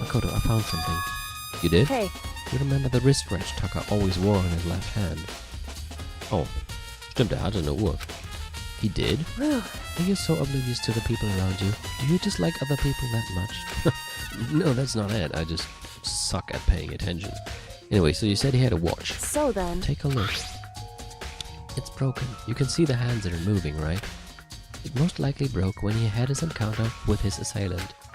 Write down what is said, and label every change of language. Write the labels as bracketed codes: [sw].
[en] Makoto, I found something. You did? Hey, You remember the wristwatch Tucker always wore on his left hand? [de] Oh, stimmt, hatte eine Uhr. [en] He did? whew. Are you so oblivious to the people around you? Do you dislike other people that much? No, that's not it. I just suck at paying attention. Anyway, so you said he had a watch. So then, Take a look. It's broken. You can see the hands that are moving, right? It most likely broke when he had his encounter with his assailant.